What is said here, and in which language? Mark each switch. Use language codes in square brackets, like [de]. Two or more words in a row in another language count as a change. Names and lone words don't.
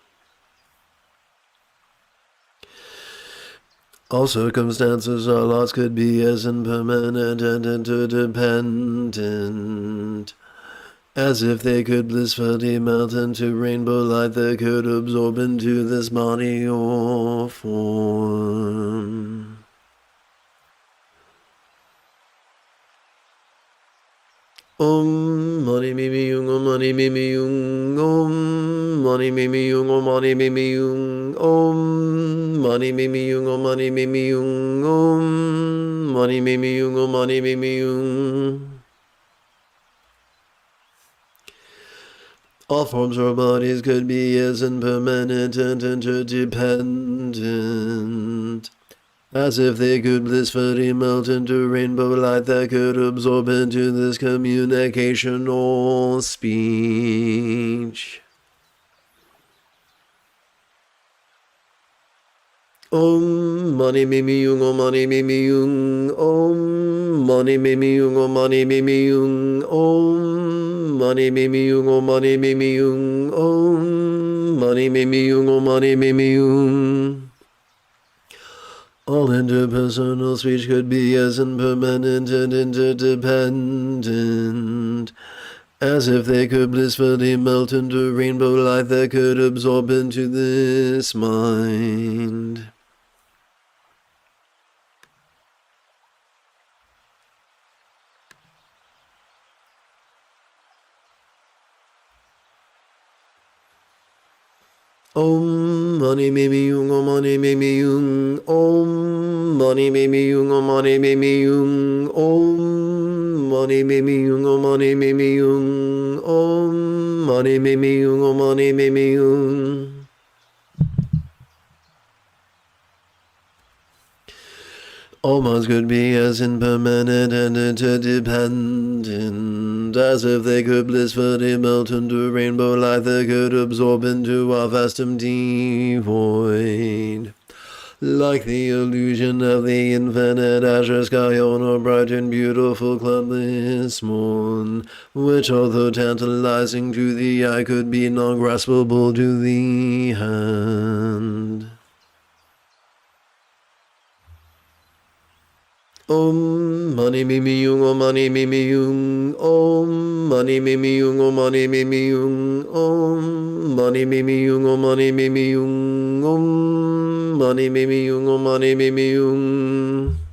[en] All circumstances or lots could be as impermanent and interdependent as if they could blissfully melt into rainbow light that could absorb into this body or form. [sa] Om mani me me yung, om mani me me yung, om mani me me yung, om mani me me yung, om mani me me yung, om mani me me yung, om mani me me yung, om mani me me yung. [en] All forms or bodies could be as impermanent and interdependent as if they could blissfully melt into rainbow light that could absorb into this communication or speech. [sa] Om mani me me yung, om mani me me yung, om mani me me yung, om mani me me yung, om mani me me yung, om mani me me yung, om mani me me yung, om mani me me yung. [en] All interpersonal speech could be as impermanent and interdependent as if they could blissfully melt into rainbow light that could absorb into this mind. [sa] Om mani me me yung, om mani me me yung, om mani me me yung, om mani me me yung, om mani me me yung, om mani me me yung, om mani me me yung, om mani me me yung. [en] All minds could be as impermanent and interdependent as if they could blissfully melt into rainbow light that could absorb into our vast empty void. Like the illusion of the infinite azure sky on a bright and beautiful cloudless morn, which although tantalizing to the eye could be non-graspable to the hand. [sa] Om mani me me yung, om mani me me yung, om mani me me yung, om mani me me yung, om mani me me yung, om mani me me yung, om mani me me yung, om mani me me yung.